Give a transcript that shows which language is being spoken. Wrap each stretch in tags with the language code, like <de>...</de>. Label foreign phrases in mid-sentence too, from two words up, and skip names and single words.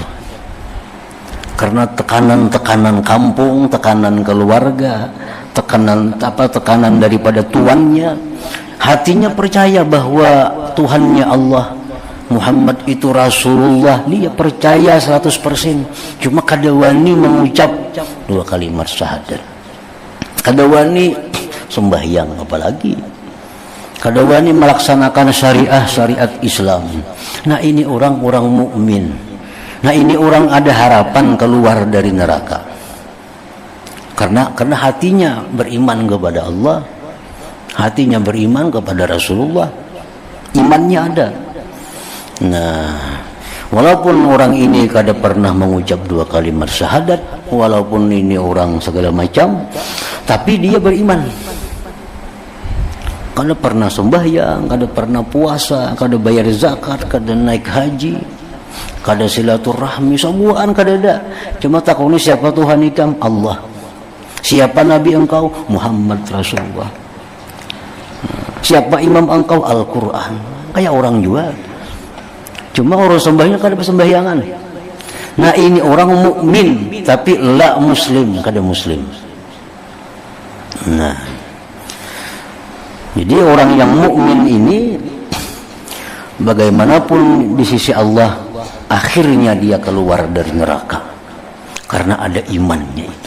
<id>Karena tekanan-tekanan kampung, tekanan keluarga, tekanan daripada tuannya. Hatinya percaya bahwa Tuhannya Allah, Muhammad itu Rasulullah, dia percaya 100%.</id> <bjn>Cuma kada wani mengucap 2 kalimat syahadat, kada wani sembahyang, apalagi kada wani melaksanakan syariat Islam.</bjn> <id>Nah, ini orang-orang mukmin. Nah, ini orang ada harapan keluar dari neraka. Karena hatinya beriman kepada Allah, hatinya beriman kepada Rasulullah, imannya ada. Nah, walaupun orang ini kada pernah mengucap 2 kalimat syahadat, walaupun ini orang segala macam, tapi dia beriman.</id> <bjn>Kada pernah sembahyang, kada pernah puasa, kada bayar zakat, kada naik haji, kada silaturahmi, semuaan kada ada. Cuma takuni siapa Tuhan ikam?</bjn> <id>Allah. Siapa Nabi engkau? Muhammad Rasulullah. Siapa imam engkau? Al-Quran. Kayak orang juga.</id> <bjn>Cuma orang sembahyang kada persembahyangan.</bjn> <id>Nah, ini orang mukmin tapi la muslim, kada muslim. Nah, jadi orang yang mukmin ini bagaimanapun di sisi Allah, akhirnya dia keluar dari neraka karena ada imannya itu.</id>